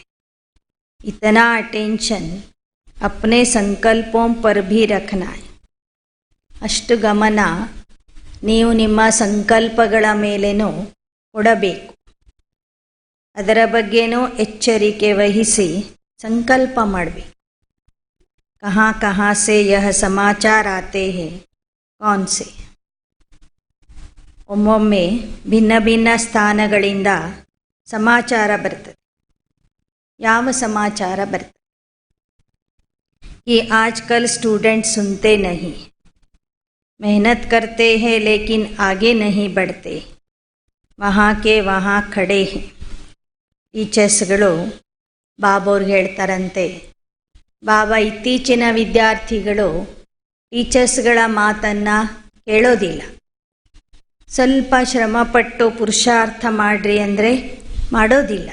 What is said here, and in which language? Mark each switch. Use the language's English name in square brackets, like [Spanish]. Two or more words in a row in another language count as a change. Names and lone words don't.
[Hindi] इतना अटेंशन अपने संकल्पों पर भी रखना. [Kannada] ಅಷ್ಟು ಗಮನ ನೀವು ನಿಮ್ಮ ಸಂಕಲ್ಪಗಳ ಮೇಲೇನೂ ಕೊಡಬೇಕು. ಅದರ ಬಗ್ಗೆನೂ ಎಚ್ಚರಿಕೆ ವಹಿಸಿ ಸಂಕಲ್ಪ ಮಾಡಬೇಕು. [Hindi] ಕहाँ कहाँ से यह समाचार आते हैं, कौन से. [Kannada] ಒಮ್ಮೊಮ್ಮೆ ಭಿನ್ನ ಭಿನ್ನ ಸ್ಥಾನಗಳಿಂದ ಸಮಾಚಾರ ಬರ್ತದೆ. ಯಾವ ಸಮಾಚಾರ ಬರ್ತದೆ? [Hindi] ये आजकल स्टूडेंट सुनते नहीं, मेहनत करते हैं लेकिन आगे नहीं बढ़ते, वहाँ के वहाँ खड़े हैं. [Kannada] ಟೀಚರ್ಸ್ಗಳು ಬಾಬೋರ್ಗೆ ಹೇಳ್ತಾರಂತೆ, ಬಾಬಾ ಇತ್ತೀಚಿನ ವಿದ್ಯಾರ್ಥಿಗಳು ಟೀಚರ್ಸ್ಗಳ ಮಾತನ್ನು ಕೇಳೋದಿಲ್ಲ. ಸ್ವಲ್ಪ ಶ್ರಮಪಟ್ಟು ಪುರುಷಾರ್ಥ ಮಾಡ್ರಿ ಅಂದರೆ ಮಾಡೋದಿಲ್ಲ.